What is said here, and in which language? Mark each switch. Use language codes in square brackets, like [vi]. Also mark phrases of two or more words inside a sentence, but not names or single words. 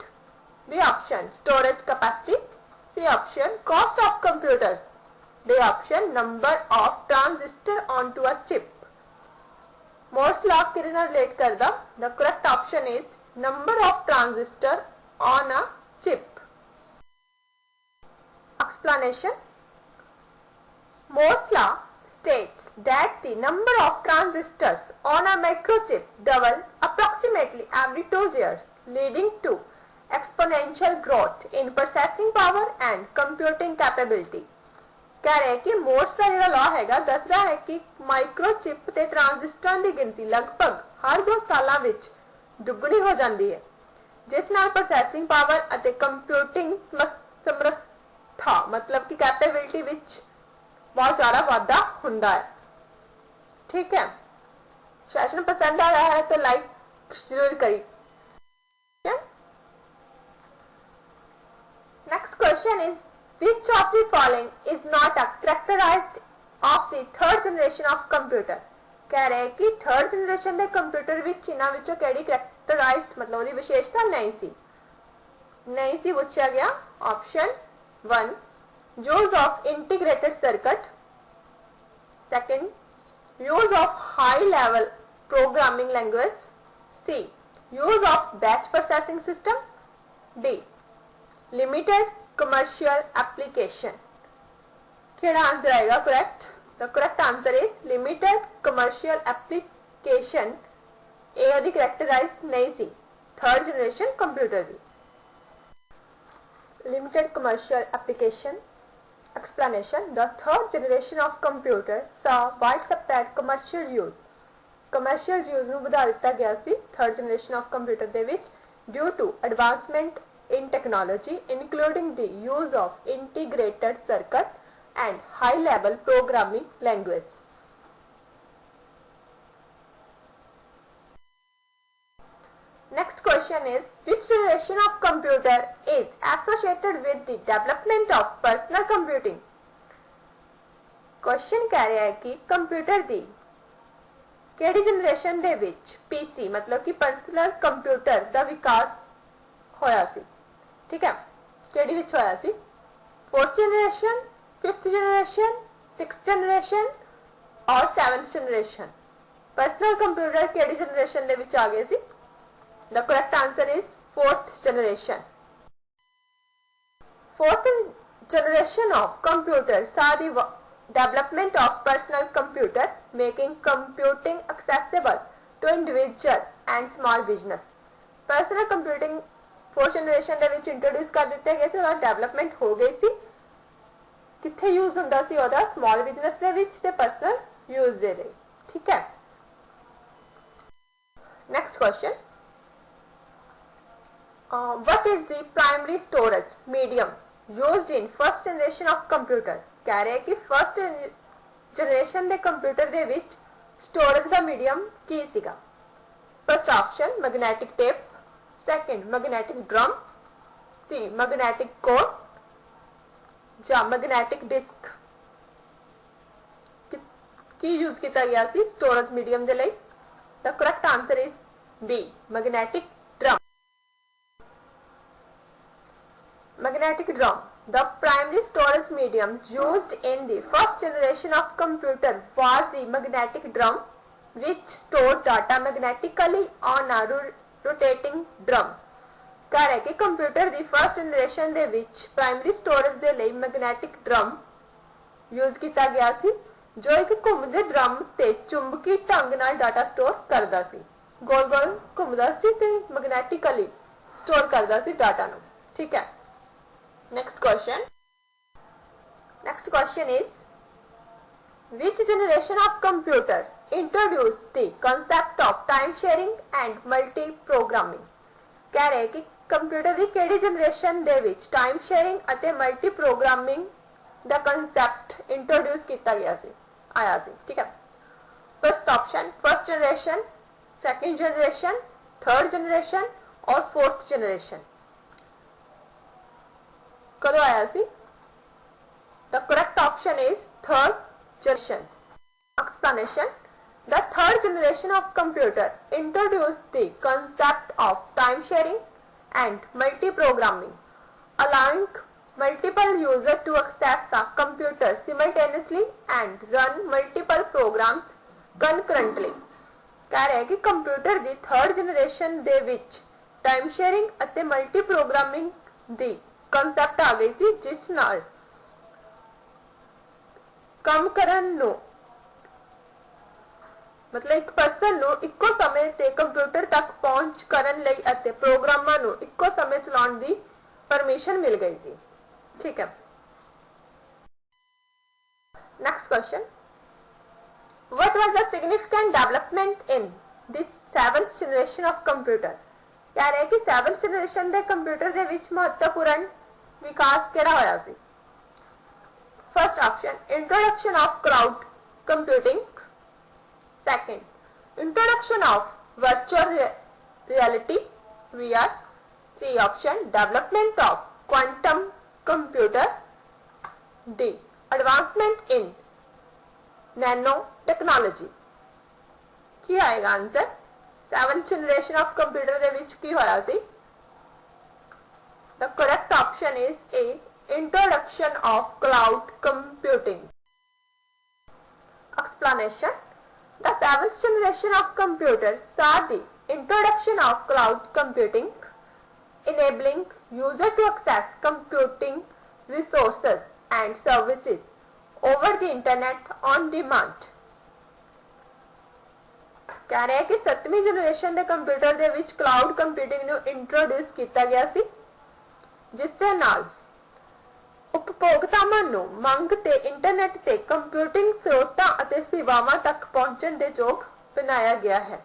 [en] B option, storage capacity. C option, cost of computers. D option, number of transistor on to a chip. [pa] ਮੋਰਸ ਲਾਅ ਕਿਹਦੇ ਨਾਲ ਰਿਲੇਟ ਕਰਦਾ? [en] The correct option is number of transistor on a chip. एक्सप्लेनेशन, Moore's law states that the number of transistors on a microchip double approximately every 2 years, leading to exponential growth in processing power and computing capability। [pa] ਕਹਿ ਰਹੇ ਹੈਂ ਕਿ ਮੋਰਸ ਕਾ ਜੋ ਲਾਅ ਹੈਗਾ ਦੱਸਦਾ ਹੈ ਕਿ ਮਾਈਕ੍ਰੋਚਿੱਪ ਤੇ ਟ੍ਰਾਂਜ਼ਿਸਟਰ ਕੀ ਗਿਣਤੀ ਲਗਭਗ ਹਰ 2 ਸਾਲੋਂ ਵਿੱਚ ਦੁੱਗਣੀ ਹੋ ਜਾਤੀ ਹੈ, ਜਿਸ ਨਾਲ [en] processing power [pa] ਅਤੇ ਕੰਪਿਊਟਿੰਗ ਥਾ, ਮਤਲਬ ਕਿ ਕੈਪੇਬਿਲਿਟੀ ਵਿੱਚ ਬਹੁਤ ਜ਼ਿਆਦਾ ਵਾਧਾ ਹੁੰਦਾ ਹੈ। [hi] ठीक है, सेशन पसंद आ रहा है तो लाइक जरूर करिए। [en] next question is which of the following is not a characterized of the third generation of computer। [pa] ਕਹਿ ਰਹੇ ਹੈਂ ਕਿ [en] third generation [pa] ਕੇ ਕੰਪਿਊਟਰ ਵਿੱਚ ਇਨ੍ਹਾਂ ਵਿੱਚੋਂ ਕਿਹੜੀ characterized ਮਤਲਬ ਉਹਦੀ ਵਿਸ਼ੇਸ਼ਤਾ ਨਹੀਂ ਸੀ ਪੁੱਛਿਆ ਗਿਆ। [en] Option 1 use of integrated circuit, second use of high level programming language, C use of batch processing system, D limited commercial application. [pa] ਕਿਹੜਾ ਆਂਸਰ ਆਏਗਾ ਕਰੈਕਟ? [en] The correct answer is limited commercial application. [pa] ਏ ਓਦੀ ਕੈਰੈਕਟਰਾਈਜ਼ ਨਹੀਂ ਸੀ [en] third generation computer [pa] दी। [en] limited commercial application explanation, the third generation of computer saw widespread commercial use। commercial use [pa] ਨੂੰ ਵਧਾ ਦਿੱਤਾ ਗਿਆ ਸੀ [en] third generation of computer [pa] ਦੇ ਵਿੱਚ [en] due to advancement in technology including the use of integrated circuit and high level programming language। Next question is which generation of computer is associated with the development of personal computing। [pa] ਕੁਐਸ਼ਚਨ ਕਹਿ ਰਿਹਾ ਹੈ ਕਿ ਕੰਪਿਊਟਰ ਦੀ ਕਿਹੜੀ ਜਨਰੇਸ਼ਨ ਦੇ ਵਿੱਚ ਪੀਸੀ ਮਤਲਬ ਕਿ [en] personal computer [pa] ਦਾ ਵਿਕਾਸ ਹੋਇਆ ਸੀ। ਠੀਕ ਹੈ, ਕਿਹੜੀ ਵਿੱਚ ਹੋਇਆ ਸੀ? [en] Fourth generation, fifth generation, sixth generation और seventh generation। personal computer [pa] ਕਿਹੜੀ ਜਨਰੇਸ਼ਨ ਦੇ ਵਿੱਚ ਆ ਗਏ ਸੀ? [en] The correct answer is fourth generation। Fourth generation of computer saw the development of personal computer, making computing accessible to individual and small business। Personal computing fourth generation [pa] ਦੇ ਵਿੱਚ introduce ਕਰ ਦਿੱਤੇ ਗਏ ਸੀ, ਉਹਦਾ development ਹੋ ਗਈ ਸੀ। ਕਿੱਥੇ use ਹੁੰਦਾ ਸੀ ਉਹਦਾ? [en] small business [pa] ਦੇ ਵਿੱਚ ਤੇ [en] personal use [pa] ਦੇ ਲਈ। ਠੀਕ ਹੈ, [en] next question what is the primary storage medium used in first generation of computer। [pa] ਕਹਿ ਰਹੇ ਹੈਂ ਕਿ [en] first generation [pa] ਦੇ कंप्यूटर ਦੇ ਵਿੱਚ storage ਦਾ medium ਕੀ ਸੀਗਾ? [en] first option magnetic tape, second magnetic drum, C magnetic core ਜਾਂ magnetic disk। [pa] ਕੀ ਯੂਜ਼ ਕੀਤਾ ਗਿਆ ਸੀ [en] storage medium [pa] ਦੇ ਲਈ? [en] the correct answer is B magnetic drum। Magnetic drum, the primary storage medium used in the first generation of computer was the magnetic drum which stored data magnetically on a rotating drum। [pa] ਕਹਿ ਰਹੇ ਕਿ ਕੰਪਿਊਟਰ ਦੀ [en] first generation [pa] ਦੇ ਵਿੱਚ [en] primary storage [pa] ਦੇ ਲਈ [en] magnetic drum [pa] ਯੂਜ਼ ਕੀਤਾ ਗਿਆ ਸੀ ਜੋ ਇੱਕ ਘੁੰਮਦੇ ਡਰੰਮ ਤੇ ਚੁੰਬਕੀ ਢੰਗ ਨਾਲ [en] data store [pa] ਕਰਦਾ ਸੀ। ਗੋਲ ਗੋਲ ਘੁੰਮਦਾ ਸੀ ਤੇ [en] magnetically store [pa] ਕਰਦਾ ਸੀ ਡਾਟਾ ਨੂੰ। ਠੀਕ ਹੈ, [en] next question is which generation of computer introduced the concept of time sharing and multi programming। [pa] ਕਹਿ ਰਹੇ ਕਿ ਕੰਪਿਊਟਰ ਦੀ ਕਿਹੜੀ ਜਨਰੇਸ਼ਨ ਦੇ ਵਿੱਚ [en] time sharing [pa] ਅਤੇ [en] multi programming [pa] ਦਾ [en] concept introduce [pa] ਕੀਤਾ ਗਿਆ ਸੀ ਆਇਆ ਸੀ। ਠੀਕ ਹੈ, [en] first option first generation, second generation, third generation और fourth generation। [pa] ਕਦੋਂ ਆਇਆ ਸੀ? [en] The correct option is third generation. एक्सप्लेनेशन, the third generation of computer introduced the concept of time sharing and multi-programming, allowing multiple users to access a computer simultaneously and run multiple programs concurrently। [pa] ਕਹਿ ਰਹੇ ਹੈਂ ਕਿ ਕੰਪਿਊਟਰ ਦੀ ਥਰਡ ਜਨਰੇਸ਼ਨ ਦੇ ਵਿੱਚ [en] time sharing [pa] ਅਤੇ [en] multi programming [pa] ਦੀ ਕੰਸੈਪਟ ਆ ਗਈ ਥੀ ਜਿਸ ਨਾਲ ਕੰਮ ਕਰਨ ਨੂੰ ਮਤਲਬ ਇੱਕ ਪਰਸਨ ਨੂੰ ਇੱਕੋ ਸਮੇਂ ਤੇ ਕੰਪਿਊਟਰ ਤੱਕ ਪਹੁੰਚ ਕਰਨ ਲਈ ਅਤੇ ਪ੍ਰੋਗਰਾਮਾਂ ਨੂੰ ਇੱਕੋ ਸਮੇਂ ਚਲਾਉਣ ਦੀ ਪਰਮਿਸ਼ਨ ਮਿਲ ਗਈ ਥੀ। ਠੀਕ ਹੈ, [en] next question what was the significant development in this seventh generation of computer. [pa] ਕਹਿ ਰਹੇ ਕਿ [en] seventh generation [pa] ਦੇ ਕੰਪਿਊਟਰ ਦੇ ਵਿੱਚ ਮਹੱਤਵਪੂਰਨ ਵਿਕਾਸ ਕਿਹੜਾ ਹੋਇਆ ਸੀ? [en] First option, introduction of cloud computing. Second, introduction of virtual reality (VR). C option, development of quantum computer. D, advancement in nanotechnology। [pa] ਕੀ ਆਏਗਾ ਆਨਸਰ? [en] 7th generation of computer [pa] ਦੇ ਵਿੱਚ ਕੀ ਹੋਇਆ ਸੀ? [en] The correct option is A, introduction of cloud computing। Explanation: The 7th generation of computers saw the introduction of cloud computing, enabling user to access computing resources and services over the internet on demand। [pa] ਕਹਿ ਰਿਹਾ ਕਿ 7ਵੀਂ ਜਨਰੇਸ਼ਨ ਦੇ ਕੰਪਿਊਟਰ ਦੇ ਵਿੱਚ [en] cloud computing [pa] ਨੂੰ ਇੰਟਰੋਡਿਊਸ ਕੀਤਾ ਗਿਆ ਸੀ, ਜਿਸ ਦੇ ਨਾਲ ਉਪਭੋਗਤਾਵਾਂ ਨੂੰ ਮੰਗ ਤੇ ਇੰਟਰਨੈਟ ਤੇ ਕੰਪਿਊਟਿੰਗ ਸਰੋਤਾਂ ਅਤੇ ਸੇਵਾਵਾਂ ਤੱਕ ਪਹੁੰਚਣ ਦੇ ਯੋਗ ਬਣਾਇਆ ਗਿਆ ਹੈ।